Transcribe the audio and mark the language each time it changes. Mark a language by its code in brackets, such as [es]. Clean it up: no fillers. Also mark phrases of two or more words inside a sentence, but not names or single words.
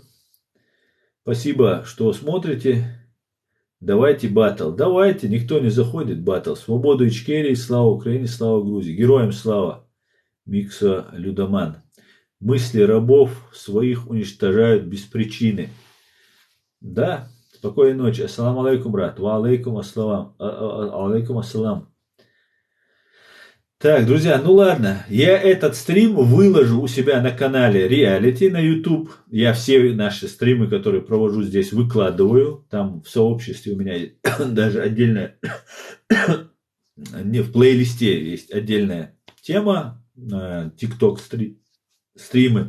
[ru] Спасибо, что смотрите. Давайте батл. Давайте, никто не заходит батл. Свободу Ичкерии, слава Украине, слава Грузии. Героям слава. Микса Людоман. Мысли рабов своих уничтожают без причины. Да, спокойной ночи. [ar] السلام عليكم, брат. وعليكم السلام. عليكم السلام. [ru] Так, друзья, ну ладно, я этот стрим выложу у себя на канале Reality на YouTube. Я все наши стримы, которые провожу здесь, выкладываю. Там в сообществе у меня даже отдельная, не в плейлисте есть отдельная тема, TikTok стримы.